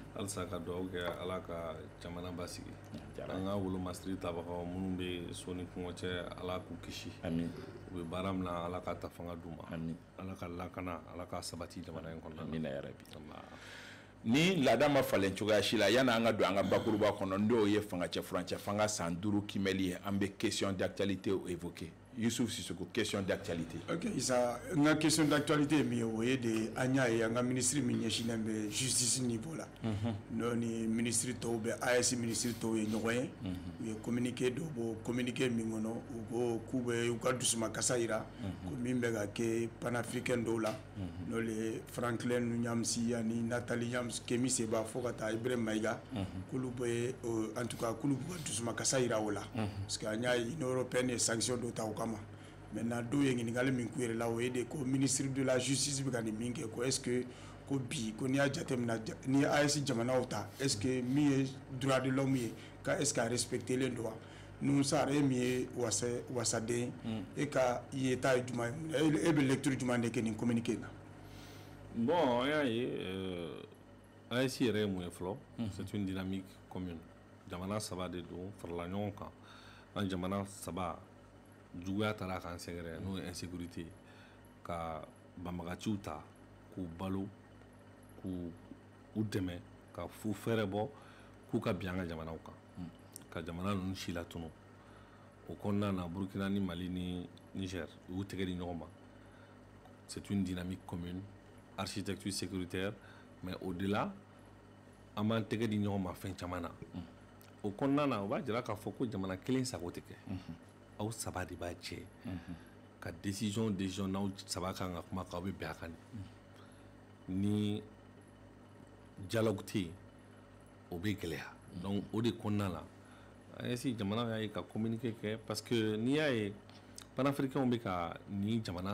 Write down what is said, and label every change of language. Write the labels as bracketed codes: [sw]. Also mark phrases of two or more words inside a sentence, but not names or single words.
[bm] halisa ka dugawu kɛ Ala ka jamana basigi an ka wolomasiri tabagaw minnu bɛ so ni kɔngɔ cɛ Ala k'u kisi u bɛ baara min na Ala ka ta fanga d'u ma Ala ka lakana Ala ka sabati jamana in kɔnɔna na. Amina ya Rabbi. Ni laada ma falen cogoya si la yana an ka don an ka bakuruba kɔnɔ n'o ye fangacɛ furancɛ fanga san 5 kimɛli ye an bɛ [fr] question d'actualité évoquer [bm] Youssouf Sissoko [fr] question d'actualité. [bm] Ok Issa n ka [fr] question d'actualité [bm] ye min ye o ye de an y'a ye an ka ministre min ɲɛsinnen bɛ [fr] justice niveau [bm] la n'o ni ministre tɔw bɛ AS ministre tɔw ye ɲɔgɔn ye u ye communiqué dɔ bɔ communiqué min kɔnɔ u ko k'u bɛ u ka dusumakasa yira ko min bɛ ka kɛ panafricain dɔw la n'o ye Franklin Nyamsi ani Nathalie Nyamsi Kemi Seba fo ka taa Ibrahim Maïga k'olu bɛ [fr] en tout cas [bm] k'olu bɛ ka dusumakasa yira o la [fr] parce que [bm] an y'a ye Union européenne ye sanction dɔ ta o kama. Maintenant dɔw ye ɲininkali min k'u yɛrɛ la o ye de ko [fr] ministre de la justice [bm] bɛ ka nin min kɛ ko [fr] est ce que [bm] ko bi ko n'i y'a jateminɛ ni AES jamanaw ta [fr] est ce que [bm] min ye [fr] droit de l'homme [bm] ye ka [fr] est ce que [bm] a respecté len don wa Nusar e min ye wasaden e ka yeta ye jumɛn e bɛ lecture jumɛn de kɛ nin communiqué in na. Bon an y'a ye AES yɛrɛ ye mun ye fɔlɔ [fr] c'est une dynamique commune [bm] jamana saba de don farala ɲɔgɔn kan an jamana saba juguya taara k'an sɛgɛrɛ n'o ye insécurité ka banbagaciw ta k'u balo k'u dɛmɛ ka fu fɛrɛ bɔ k'u ka bin an ka jamanaw kan ka jamana ninnu si latunu o kɔnɔna na Burkina ni Mali ni Niger u y'u tɛgɛ di ɲɔgɔn ma [fr] c'est une dynamique commune architecture sécuritaire mais au-delà [bm] an b'an tɛgɛ di ɲɔgɔn ma fɛn caman na o kɔnɔna na o b'a jira k'a fɔ ko jamana kelen sago tɛ kɛ aw saba de b'a cɛ ka décision n'aw saba kan ka kuma k'aw bɛ bɛn a kan ni dialogue tɛ yen o bɛ gɛlɛya donc o de kɔnɔna la AES jamana y'a ye ka communiqué kɛ [fr] parce que [bm] n'i y'a ye panafricains bɛ ka ni jamana